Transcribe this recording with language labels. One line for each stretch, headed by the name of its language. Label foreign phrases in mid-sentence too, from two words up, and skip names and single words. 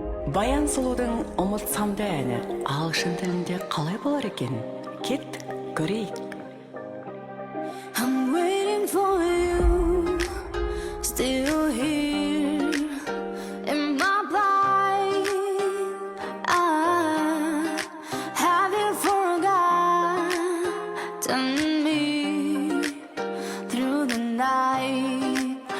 Kazakh: Баян сұлудың ұмытсам да әні ағылшын тілінде қалай болар екен? Кет, көрейік.
English: I'm waiting for you, still here in my blind. Have you forgotten me through the night?